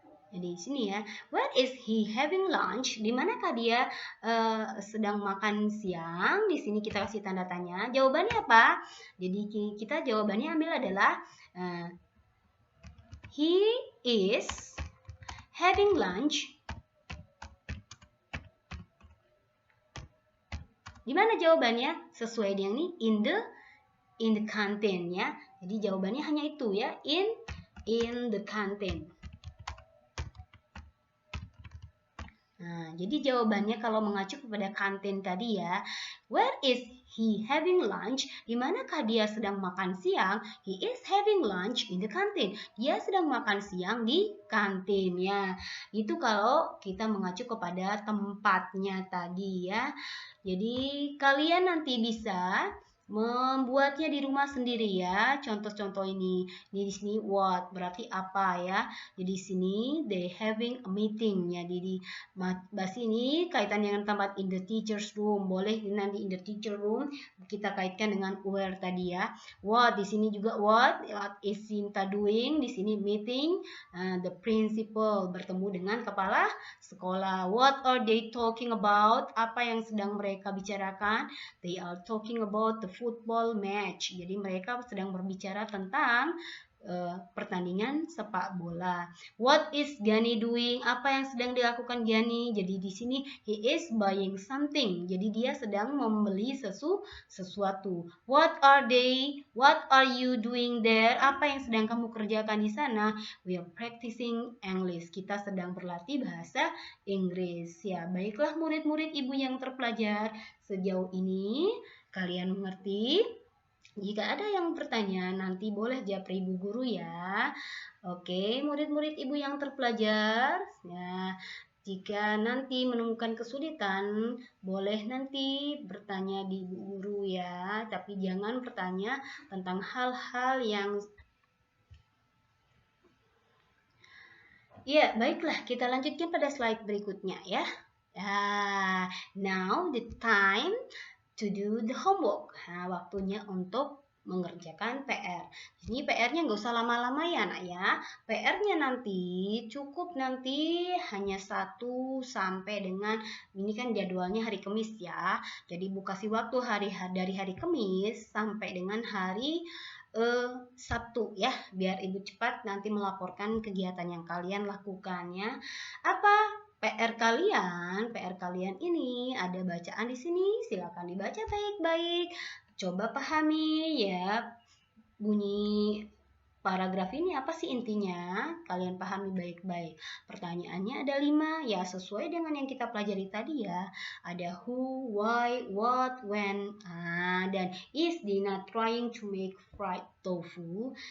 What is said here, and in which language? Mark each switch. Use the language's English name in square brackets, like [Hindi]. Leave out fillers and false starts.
[Indonesian] Jadi di sini ya, [English] where is he having lunch? [Indonesian] Di manakah dia sedang makan siang? Di sini kita kasih tanda tanya. Jawabannya apa? Jadi kita jawabannya ambil adalah [English] he is having lunch. [Indonesian] Di mana jawabannya? Sesuai dengan ini [English] in the canteen [Indonesian] ya. Jadi jawabannya hanya itu ya, [English] in the canteen. [Indonesian] Nah, jadi jawabannya kalau mengacu kepada kantin tadi ya, [English] where is he having lunch? [Indonesian] Di manakah dia sedang makan siang? [English] He is having lunch in the canteen. [Indonesian] Dia sedang makan siang di kantin ya. Itu kalau kita mengacu kepada tempatnya tadi ya. Jadi kalian nanti bisa membuatnya di rumah sendiri ya. Contoh-contoh ini. Di sini what berarti apa ya? Jadi di sini [English] they having a meeting [Indonesian] ya. Jadi bahas ini kaitan dengan tempat [English] in the teacher's room. [Indonesian] Boleh nanti [English] in the teacher room [Indonesian] kita kaitkan dengan where tadi ya. [English] What [Indonesian] di sini juga [English] what is Sinta doing? [Indonesian] Di sini [English] meeting the principal, [Indonesian] bertemu dengan kepala sekolah. [English] What are they talking about? [Indonesian] Apa yang sedang mereka bicarakan? [English] They are talking about the football match. [Indonesian] Jadi mereka sedang berbicara tentang pertandingan sepak bola. [English] What is Gani doing? [Indonesian] Apa yang sedang dilakukan Gani? Jadi di sini [English] he is buying something. [Indonesian] Jadi dia sedang membeli sesuatu. [English] What are they? What are you doing there? [Indonesian] Apa yang sedang kamu kerjakan di sana? [English] We are practicing English. [Indonesian] Kita sedang berlatih bahasa Inggris. Ya, baiklah murid-murid ibu yang terpelajar. Sejauh ini kalian mengerti? Jika ada yang bertanya, nanti boleh japri ibu guru ya. Oke, murid-murid ibu yang terpelajar. Ya, jika nanti menemukan kesulitan, boleh nanti bertanya di ibu guru ya. Tapi jangan bertanya tentang hal-hal yang... Ya, baiklah. Kita lanjutkan pada slide berikutnya ya. [English] Now the time to do the homework. [Indonesian] Nah, waktunya untuk mengerjakan PR. Ini PR-nya nggak usah lama-lama ya nak ya. PR-nya nanti cukup nanti hanya 1 sampai dengan, ini kan jadwalnya hari Kamis ya. Jadi Bu kasih waktu dari hari Kamis sampai dengan hari Sabtu ya. Biar Ibu cepat nanti melaporkan kegiatan yang kalian lakukan ya. Apa PR kalian ini ada bacaan di sini, silakan dibaca baik-baik. Coba pahami ya, bunyi paragraf ini apa sih intinya? Kalian pahami baik-baik. Pertanyaannya ada 5, ya sesuai dengan yang kita pelajari tadi ya. [English] Ada who, why, what, when, dan is Dina trying to make fried tofu.